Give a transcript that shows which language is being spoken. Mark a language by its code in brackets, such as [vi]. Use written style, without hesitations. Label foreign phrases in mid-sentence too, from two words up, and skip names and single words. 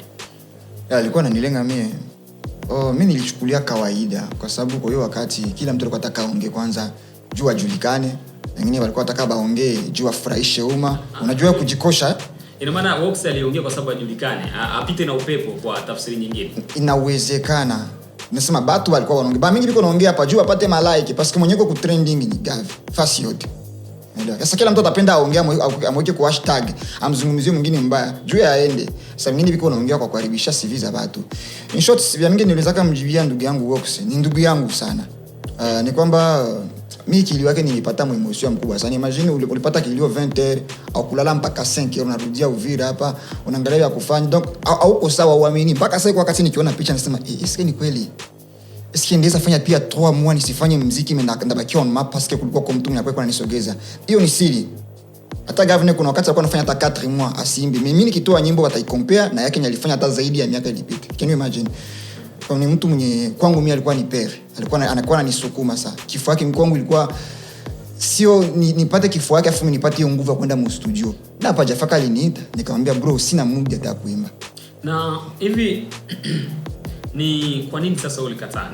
[sw] Alikuwa ananilenga mimi. Mimi nilichukulia kawaida kwa sababu kwa hiyo wakati kila mtu alikuwa anataka aongee kwanza juu ajulikane, wengine walikuwa wanataka baongee juu afurahishe umma. Unajua kujikosha. Ina maana Wox aliongea kwa sababu ajulikane, apite na upepo kwa tafsiri nyingine. Inawezekana. Nasema watu walikuwa wanaongea. Mimi nilikuwa naongea hapa juu apate malike [fr] parce que [sw] mwenyeko ku trending ni Gave. Fasi yote. Unaelewa? Sasa kila mtu atapenda aongea amweke kwa hashtag, amzungumzie mwingine mbaya, juu yaende. Sasa mimi biko naongea kwa kuharibisha CV za watu. [en] In short, [sw] vya mingi niliweza kumjibia ndugu yangu Wox, ni ndugu yangu sana. Ni kwamba mimi kilio yake nilipata emotion mkubwa sana. Imagine ulipata kilio 20h au kulala mpaka 5h unarudia Uvira hapa, unaangalia ya kufanya. Donc hauko sawa, uamini. Mpaka sasa wakati nikiona picha nasema, "Est-ce ni kweli? Est-ce ndeza fanya pia 3 mois nisifanye muziki mimi ndabaki [en] on map [fr] parce que [sw] kulikuwa kwa mtu mwenye ananisogeza." Hiyo ni siri. Hata Gavne kuna wakati alikuwa anafanya hata 4 mois asimbi. Mimi nikitoa nyimbo wataikompare na yake alifanya hata zaidi ya miaka ilipita. [en] Can you imagine? [sw] Kwa ni mtu mwenye kwangu mimi alikuwa ni pere. Anakuwa ananisukuma sana. Kifua yake kwangu ilikuwa sio nipate kifua yake afu mimi nipate hiyo nguvu ya kwenda mu studio. Na hapa Jafaka aliniita, nikamwambia bro sina mood hata kuimba. Na hivi ni kwa nini sasa ulikataa?